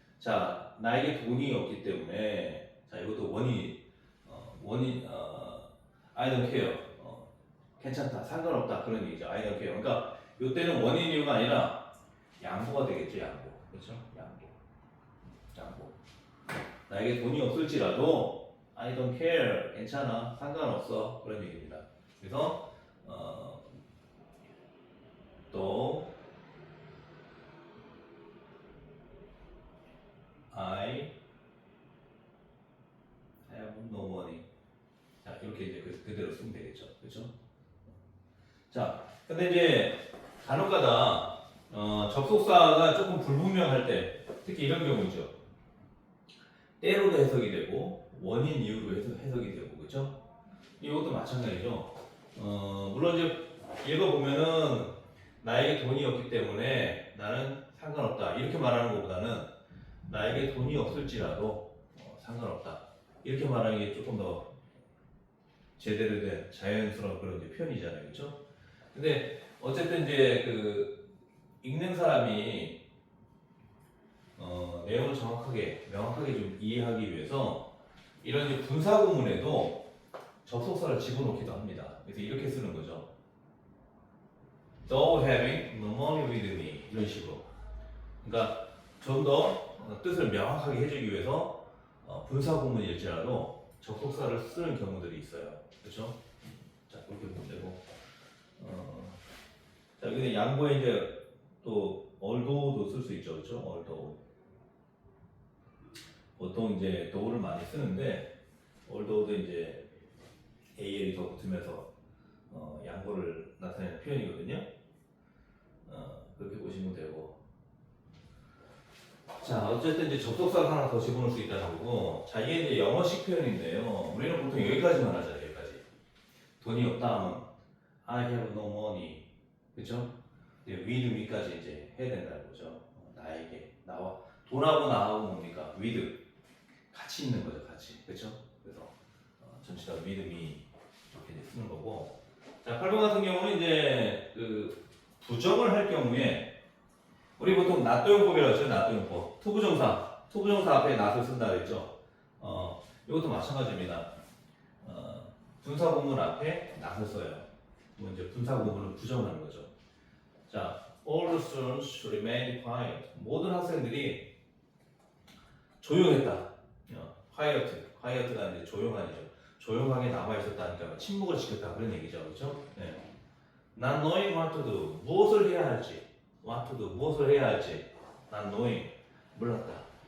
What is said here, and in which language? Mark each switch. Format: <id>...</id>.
<ko>자, 나에게 돈이 없기 때문에, 자, 이것도 원인</ko> <en>I don't care.</en> <ko>괜찮다, 상관없다 그런 얘기죠.</ko> <en>I don't care.</en> <ko>그러니까 이때는 원인 이유가 아니라 양보가 되겠죠. 양보. 그렇죠? 양보. 나에게 돈이 없을지라도</ko> <en>I don't care.</en> <ko>괜찮아. 상관없어. 그런 얘기입니다. 그래서 또</ko> <en>I have no money.</en> <ko>자, 이렇게 이제 그대로 쓰면 되겠죠. 그렇죠? 자, 근데 이제 간혹가다 접속사가 조금 불분명할 때, 특히 이런 경우죠. 때로도 해석이 되고 원인 이유로 해석이 되고, 그렇죠? 이것도 마찬가지죠. 물론 이제 읽어보면은 나에게 돈이 없기 때문에 나는 상관없다 이렇게 말하는 것보다는 나에게 돈이 없을지라도 상관없다 이렇게 말하는 게 조금 더 제대로 된 자연스러운 그런 이제 표현이잖아요. 그렇죠? 근데 어쨌든 이제 그 읽는 사람이 내용을 정확하게 명확하게 좀 이해하기 위해서 이런 이제 분사 구문에도 접속사를 집어넣기도 합니다. 그래서 이렇게 쓰는 거죠.</ko> <en>Though having no money with me</en> <ko>이런 식으로. 그러니까 좀 더 뜻을 명확하게 해주기 위해서 분사 구문일지라도 접속사를 쓰는 경우들이 있어요. 그렇죠? 자, 그렇게 보면 되고. 자, 여기는 양보에 이제 또 although도 쓸 수 있죠. 그렇죠? although. 보통 이제 though를 많이 쓰는데 althogh도 이제 AL이 더 붙으면서 양보를 나타내는 표현이거든요. 그렇게 보시면 되고. 자, 어쨌든 이제 접속사를 하나 더 집어넣을 수 있다는 거고. 자, 이게 이제 영어식 표현인데요. 우리는 보통 여기까지만 하잖아요. 여기까지. 돈이 없다 하면</ko> <en>I have no money.</en> <ko>그쵸? 이제</ko> <en>with me</en> <ko>까지 이제 해야 된다는 거죠. 나에게, 나와. 돈하고 나하고 뭡니까? with. 같이 있는 거죠. 같이. 그쵸? 그래서 전체 다</ko> <en>with me</en> <ko>이렇게 이제 쓰는 거고. 자, 8번 같은 경우는 이제 그 부정을 할 경우에 우리 보통 낫도용법이라고 했죠. 낫도용법. 투부정사 앞에 낫을 쓴다 그랬죠. 이것도 마찬가지입니다. 분사 구문 앞에 낫을 써요. 뭐 이제 분사 구문을 부정하는 거죠.</ko> <en>자, all the students should remain quiet.</en> <ko>모든 학생들이 조용했다. quiet가 이제 조용하죠. 조용하게 남아 있었다니까 침묵을 지켰다 그런 얘기죠. 그렇죠? 네.</ko> <en>Not knowing what to do.</en> <ko>무엇을 해야 할지.</ko> <en>what to do. 무엇을 해야 할지. not knowing.</en> <ko>몰랐다.</ko>